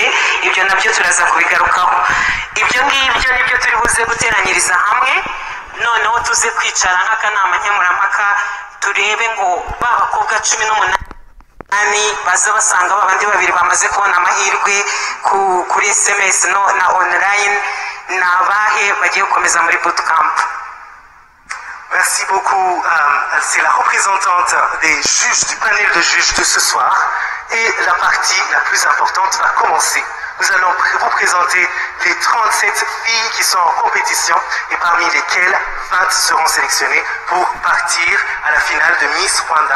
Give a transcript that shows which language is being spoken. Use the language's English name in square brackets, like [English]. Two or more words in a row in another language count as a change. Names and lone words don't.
[Kinyarwanda] Ibyo nabyo turaza kubigarukaho. Ibyo ngibyo nibyo turi buze guteranyiriza hamwe, noneho tuze kwicara nk'akanama nkemurampaka turebe ngo ba bakobwa 18 baza basanga babandi 2 bamaze kubona amahirwe kuri SMS na online, nabahe bagiye gukomeza muri bootcamp. [French] Merci beaucoup. C'est la représentante des juges, du panel de juges de ce soir. Et la partie la plus importante va commencer. Nous allons vous présenter les 37 filles qui sont en compétition et parmi lesquelles 20 seront sélectionnées pour partir à la finale de Miss Rwanda.